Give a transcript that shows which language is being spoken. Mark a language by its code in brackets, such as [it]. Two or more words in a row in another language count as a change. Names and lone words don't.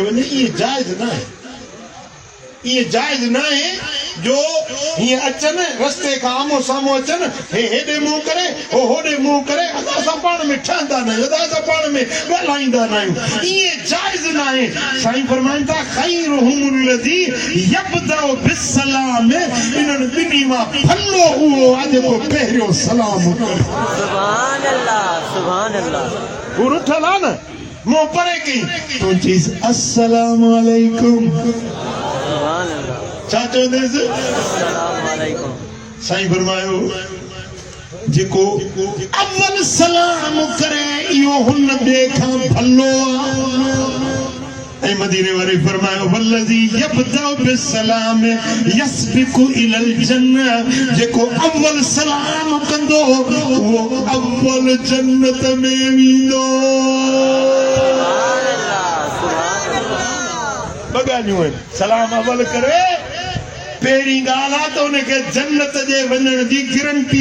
[sd] वञे इहे जाइज़ नाहे इहे जाइज़ नाहे जो हीअं अचनि रस्ते खां आमो साम्हूं अचनि हे हेॾे मुंहुं करे हो होॾे मुंहुं करे असां पाण में ठहंदा न आहियूं असां पाण में ॻाल्हाईंदा न आहियूं इहे जाइज़ नाहे साईं फरमाइनि था [ar] خيرهما الذي يبدأ بالسلام [sd] इन्हनि ॿिन्ही मां फलो उहो आहे जेको पहिरियों सलाम करे [ar] سبحان الله [sd] हू रुठल आहे न मूं परे कई तूं चईसि [ar] السلام عليكم [sd] छा चवंदेसि साईं फरमायो जेको अव्वल सलाम करे इहो हुन ॿिए खां भलो आहे ऐं मदीने वारे फरमायो [ar] والذي يبدأ بالسلام يسبق إلى الجنة [sd] जेको अव्वल सलाम कंदो उहो अव्वल जन्नत में वेंदो ॻाल्हियूं आहिनि सलाम अवल करे पहिरीं ॻाल्हि आहे त उनखे जन्नत जे वञण जी गारंटी